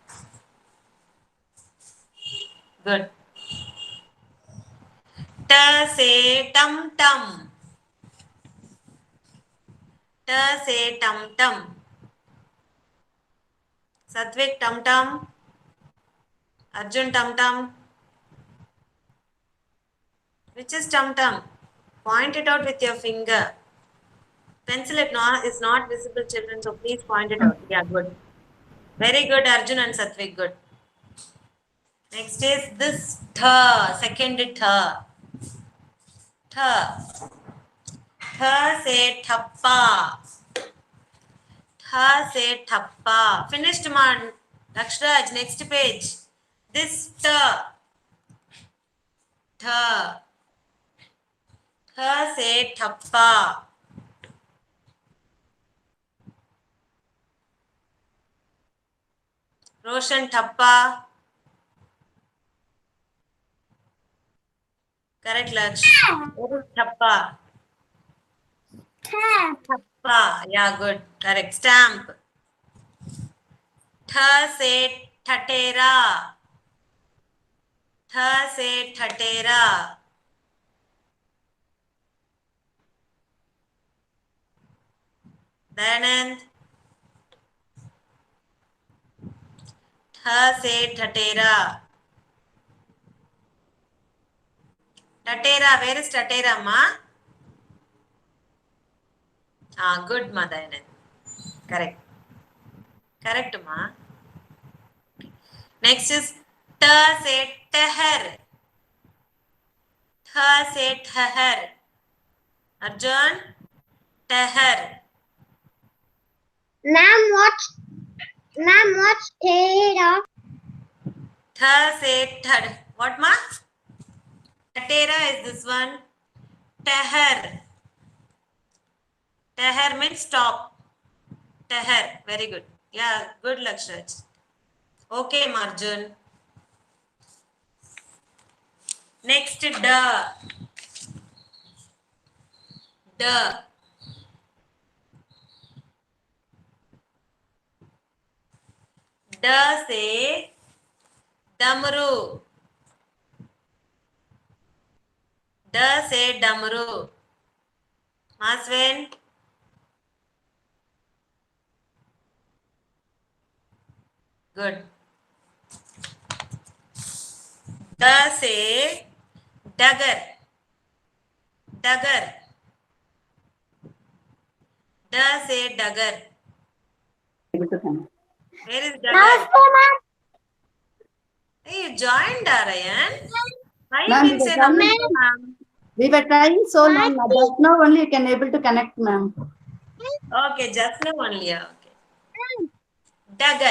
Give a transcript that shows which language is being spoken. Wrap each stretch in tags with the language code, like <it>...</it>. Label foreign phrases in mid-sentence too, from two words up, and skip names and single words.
<hi>Good. ट से टमटम. ट से टमटम. Satvik टमटम. Arjun टमटम.</hi> <en>Which is टमटम? Point it out with your finger. Pencil is not visible, children, so please point it out. Yeah, good. Very good, Arjun and Satvik, good. Next is this tha, second tha.</en> <hi>ठ। ठ से ठप्पा. ठ से ठप्पा.</hi> <en>Finished, man. Lakshraj, next page. This tha.</en> <hi>ठ। ठ से ठप्पा. रोशन ठप्पा.</hi> <en>Correct, Laksh. What is thappa? Thappa. Yeah, good. Correct. Stamp.</en> <hi>ठ से ठठेरा. ठ से ठठेरा. Dayanand. ठ से ठठेरा. Tatera.</hi> <en>Where is Tatera, ma? Ah, good, ma, Dayanand. Correct. Correct, ma. Next is</en> <hi>ठ से ठहर. ठ से ठहर। अर्जुन. Tahar.</hi> <en>Ma'am, what's Thera?</en> <hi>ठ से ठड.</hi> <en>What, ma? Tatera is this one. Tahar. Tahar means stop. Tahar. Very good. Yeah, good, Lakshraj. Okay, Marjun. Next, da.</en> <hi>ड। ड से डमरू. ड से डमरू.</hi> <en>Maswen. Good.</en> <hi>ड से डगर. डगर। ड से डगर.</hi> <en>Where is dagar? Namaste, ma'am. Hey, you joined, Arayan. Why you Ma'am, didn't say namaste, ma'am? We were trying so long. Just now only you can able to connect, ma'am. Okay, just now only. Okay. Dagar.</en>